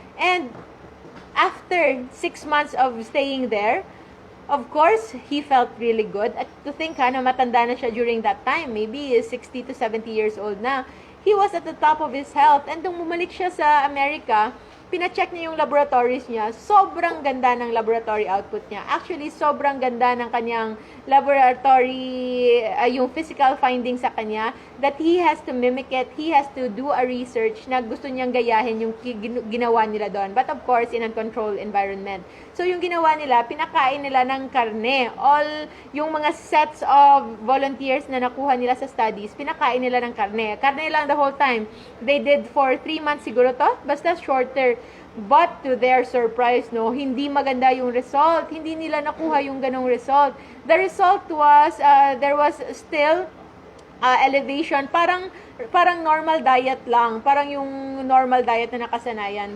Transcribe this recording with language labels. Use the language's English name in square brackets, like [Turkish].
[English] And after 6 months of staying there, of course, he felt really good. [Filipino] At to think na matanda na siya during that time, maybe 60 to 70 years old na, [English] he was at the top of his health. [Filipino] And nung bumalik siya sa Amerika, pina-check niya yung laboratories niya. Sobrang ganda ng laboratory output niya. Actually, sobrang ganda ng kanyang laboratory, yung physical findings sa kanya, that he has to mimic it. He has to do a research na gusto niyang gayahin yung ginawa nila doon. [English] But of course, in a controlled environment. [Filipino] So, yung ginawa nila, pinakain nila ng karne. All yung mga sets of volunteers na nakuha nila sa studies, pinakain nila ng karne. Karne lang the whole time. [English] They did for 3 months [Filipino] siguro to. Basta shorter. But to their surprise, no, hindi maganda yung result. Hindi nila nakuha yung ganong result. [English] The result was, there was still elevation. [Filipino] Parang normal diet lang. Parang yung normal diet na nakasanayan.